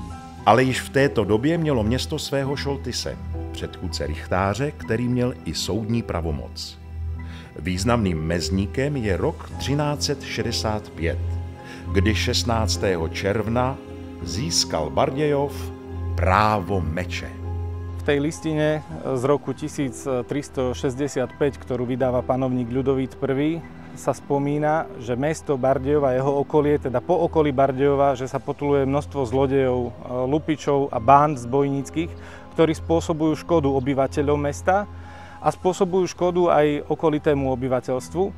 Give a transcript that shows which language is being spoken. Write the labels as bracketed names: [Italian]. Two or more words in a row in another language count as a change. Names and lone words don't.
[Czech] Ale již v této době mělo město svého šoltise, předchůdce rychtáře, který měl i soudní pravomoc. Významným mezníkem je rok 1365, kdy 16. června získal Bardejov právo meče. [Slovak] V tej listine z roku 1365, ktorú vydáva panovník Ľudovít I, sa spomína, že mesto Bardejov a jeho okolie, teda po okolí Bardejova, že sa potuluje množstvo zlodejov, lupičov a bánd zbojníckych, ktorí spôsobujú škodu obyvateľom mesta a spôsobujú škodu aj okolitému obyvateľstvu.